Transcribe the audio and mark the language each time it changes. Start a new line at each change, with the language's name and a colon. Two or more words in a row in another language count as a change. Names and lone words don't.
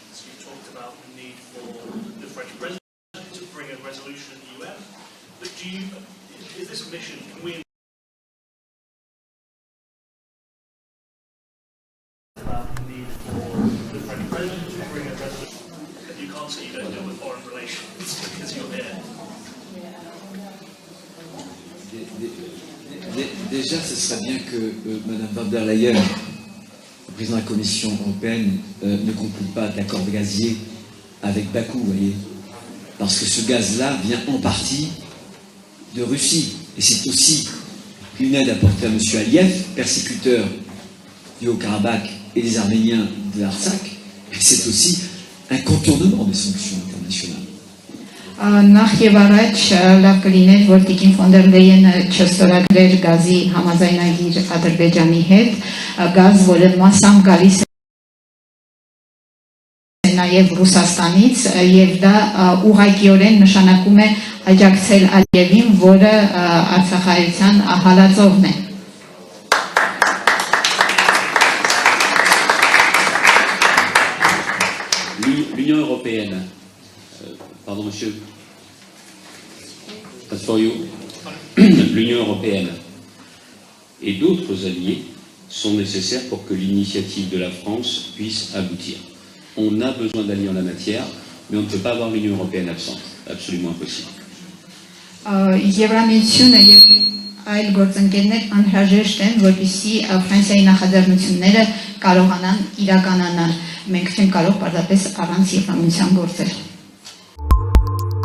English: You talked about the need for the French president to bring a resolution in the UN. But is this mission, can we you don't deal with foreign relations because you're here.
French: Déjà, ce serait bien que Mme von der Leyen, président de la Commission européenne, ne conclue pas d'accord gazier avec Bakou, vous voyez. Parce que ce gaz-là vient en partie de Russie. Et c'est aussi une aide apportée à M. Aliyev, persécuteur du Haut-Karabakh et des Arméniens de l'Artsakh. Et c'est aussi un contournement des sanctions internationales.
Armenian: Նախ եւ առաջ լավ կլիներ, որ Տիկին ֆոն դեր Լեյենը չստորագրեր գազի համաձայնագիր Ադրբեջանի հետ, գազ, որը մասամբ գալիս է նաեւ Ռուսաստանից, եւ դա ուղղակիորեն նշանակում է աջակցել Ալիևին, որը Արցախայցյան հալածողն է.
French: L'Union européenne, pardon monsieur,
English: that's for you.
French: L'Union européenne et d'autres alliés sont nécessaires pour que l'initiative de la France puisse aboutir. On a besoin d'alliés en la matière, mais on ne peut pas avoir l'Union européenne absente, absolument impossible.
Armenian: Եվրամիությունը եւ այլ գործընկերներ անհրաժեշտ են, որպեսզի Ֆրանսիայի նախաձեռնությունները կարողանան իրականանալ. Մենք չենք կարող պարզապես առանց Եվրամիության գործել.